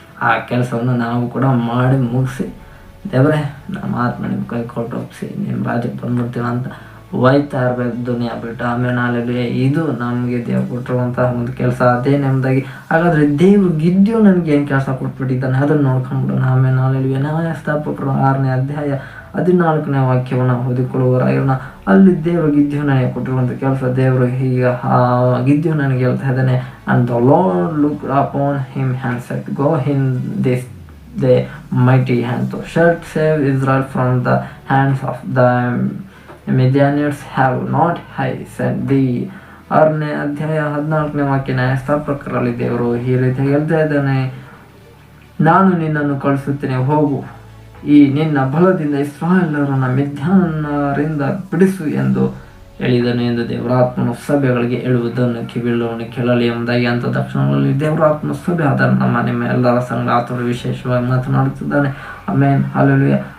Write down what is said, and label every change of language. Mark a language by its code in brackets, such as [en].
[kn] ಆ ಕೆಲಸವನ್ನು ನಾವು ಕೂಡ ಮಾಡಿ ಮುಗಿಸಿ, ದೇವರೇ ನಮ್ಮ ಆತ್ಮ ನಿಮ್ಮ ಕೈ ಕೊಟ್ಟು ಒಪ್ಪಿಸಿ ನಿಮ್ಮ ರಾಜ್ಯಕ್ಕೆ ಬಂದ್ಬಿಡ್ತೀವಿ ಅಂತ ಒಯ್ತಾ ಇರ್ಬೇಕು ದುನಿಯಾ ಬಿಟ್ಟು. ಆಮೇಲೆ ಹಲ್ಲೆಲೂಯಾ. ಇದು ನಮಗೆ ದೇವ್ರು ಕೊಟ್ಟಿರುವಂತಹ ಒಂದು ಕೆಲಸ. ಅದೇ ನೆಮ್ಮದಾಗಿ. ಹಾಗಾದರೆ ದೇವ್ರು ಗಿದ್ಯೋ ನನಗೆ ಏನು ಕೆಲಸ ಕೊಟ್ಬಿಟ್ಟಿದ್ದಾನೆ ಅದನ್ನು ನೋಡ್ಕೊಂಡ್ಬಿಡೋಣ. ಆಮೇಲೆ ಹಲ್ಲೆಲೂಯಾ. ನ್ಯಾಯಸ್ಥಾಪಕರು 6ನೇ ಅಧ್ಯಾಯ 14ನೇ ವಾಕ್ಯವನ್ನು ಓದಿಕೊಳ್ಳುವವರಾಗಿರೋಣ. ಅಲ್ಲಿ ದೇವರು ಗಿದ್ಯೋನನಿಗೆ ಕೊಟ್ಟಿರುವಂಥ ಕೆಲಸ. ದೇವರು ಈಗ ಗಿದ್ಯೋನನಿಗೆ ಹೇಳ್ತಾ ಇದ್ದಾನೆ, [en] and the Lord looked upon him and said, go in this day mighty hand, thou shalt save Israel from the hands of the Midianites, have not I sent thee. [kn] 6ನೇ ಅಧ್ಯಾಯ 14ನೇ ವಾಕ್ಯ ನ್ಯಾಯಸ್ಥಾಪಕರಲ್ಲಿ ದೇವರು ಈ ರೀತಿ ಹೇಳ್ತಾ ಇದ್ದಾನೆ, ನಾನು ನಿನ್ನನ್ನು ಕಳಿಸುತ್ತೇನೆ, ಹೋಗು, ಈ ನಿನ್ನ ಬಲದಿಂದ ಇಸ್ರಾಯೇಲರನ್ನು ಮಿದ್ಯಾನರಿಂದ ಬಿಡಿಸು ಎಂದು ಹೇಳಿದನು ಎಂದು ದೇವರಾತ್ಮನ ಸಭೆಗಳಿಗೆ ಹೇಳುವುದನ್ನು ಕಿವಿಯುಳ್ಳವನು ಕೇಳಲಿ ಎಂಬುದಾಗಿ ಅಂತ ತಕ್ಷಣಗಳಲ್ಲಿ ದೇವರಾತ್ಮನ ಸಭೆ ಆದ ನಮ್ಮ ನಿಮ್ಮ ಎಲ್ಲರ ಸಂಘ ಆತನು ವಿಶೇಷವಾಗಿ ಮಾತನಾಡುತ್ತಿದ್ದಾನೆ. ಆಮೇನ್, ಹಲ್ಲೆಲೂಯಾ.